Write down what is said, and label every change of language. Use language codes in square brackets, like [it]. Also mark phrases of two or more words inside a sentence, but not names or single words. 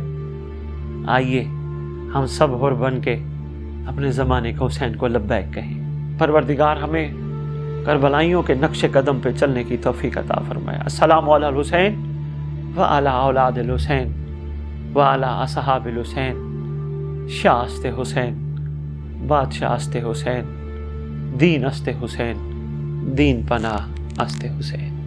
[ur] آئیے ہم سب حر بن کے اپنے زمانے کے حسین کو لبیک کہیں۔ پروردگار ہمیں کربلائیوں کے نقش قدم پہ چلنے کی توفیق عطا فرمائے۔ [ar] السلام علی الحسین وعلی اولاد الحسین وعلی اصحاب الحسین، [fa] شاہ است حسین، بادشاہ است حسین، دین است حسین، دین پناہ است حسین۔